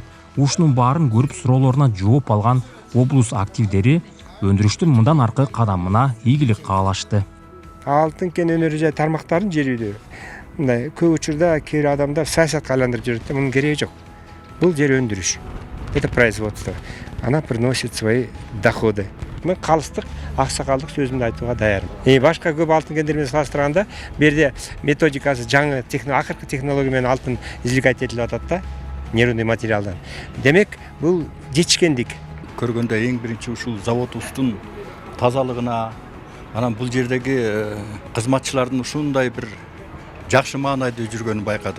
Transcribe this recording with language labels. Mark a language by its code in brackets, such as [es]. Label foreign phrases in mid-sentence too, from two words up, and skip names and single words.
[ky] Ушунун баарын көрүп суроолоруна жооп алган облус активдери өндүрүштүн мындан аркы кадамына ийгилик каалашты. Алтын кен өнөрү жай тармактарын жер үйдө мындай көп учурда кээ бир адамдар саясатка айландырып жүрөт. Мунун кереги жок. Бул жер өндүрүш. [ru] Это производство. Она приносит свои доходы. [ky] Мен калыстык, аксакалдык сөзүмдү айтууга даярмын. Башка көп алтын кендер менен салыштырганда, берде методикасы жаңы акыркы технология менен алтын извлекать этилип атат да, нервный материалдан. Демек, бул жетишкендик. Көргөндө эң биринчи ушул заводубуздун тазалыгына, анан бул жердеги кызматчылардын ушундай бир жакшы маанайда жүргөнүн байкадым.